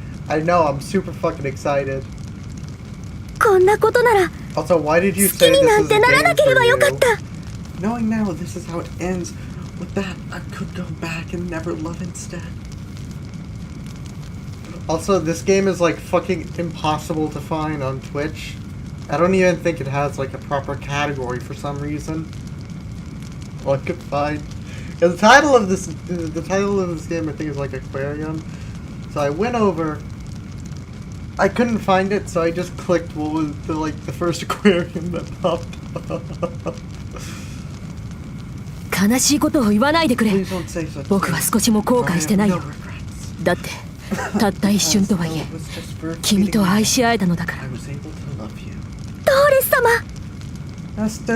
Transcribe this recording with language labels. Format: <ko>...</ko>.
<en>I know, I'm super fucking excited.</en> <ja>こんなことなら好きになんてならなければよかった。</ja> <en>Knowing now this is how it ends, with that, I could go back and never love instead. Also, this game is like fucking impossible to find on Twitch. I don't even think it has like a proper category for some reason. Well, I could find... The title of this game I think is like Aquarium. So I went over... I couldn't find it, so I just clicked what was the first aquarium that popped up.</en> <ja>悲しいことを言わないでくれ。僕は少しも後悔してないよ。だってたった一瞬とはいえ君と愛し合えたのだから。ドーレス様。</ja>